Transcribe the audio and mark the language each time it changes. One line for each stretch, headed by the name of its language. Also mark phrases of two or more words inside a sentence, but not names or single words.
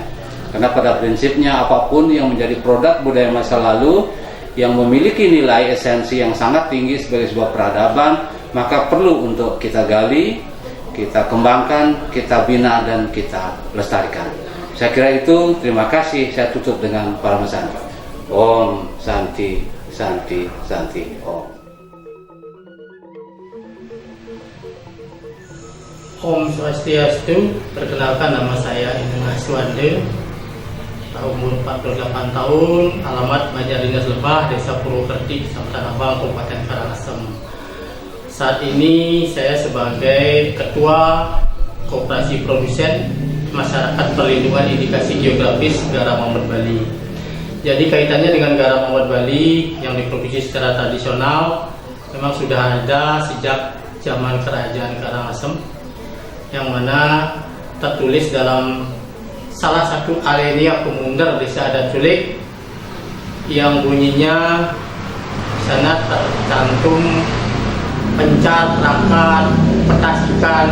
Indonesian: Karena pada prinsipnya apapun yang menjadi produk budaya masa lalu yang memiliki nilai esensi yang sangat tinggi sebagai sebuah peradaban, maka perlu untuk kita gali, kita kembangkan, kita bina dan kita lestarikan. Saya kira itu. Terima kasih. Saya tutup dengan para santi.
Sanskrit: Om Santi Santi Santi Om. Om Swastiastu.
Indonesian: Perkenalkan, nama saya Inung Aswande, umur 48 tahun, alamat Banjar Dinas Lebah, Desa Purwokerti, Kecamatan Abang, Kabupaten Karangasem. Saat ini saya sebagai Ketua Koperasi Produsen Masyarakat Perlindungan Indikasi Geografis Garam Ammet Bali. Jadi kaitannya dengan garam Ammet Bali yang diproduksi secara tradisional memang sudah ada sejak zaman Kerajaan Karangasem, yang mana tertulis dalam salah satu alinea Pemunder Desa Adat Culik yang bunyinya di sana tercantum pencar, rangkat, petasikan.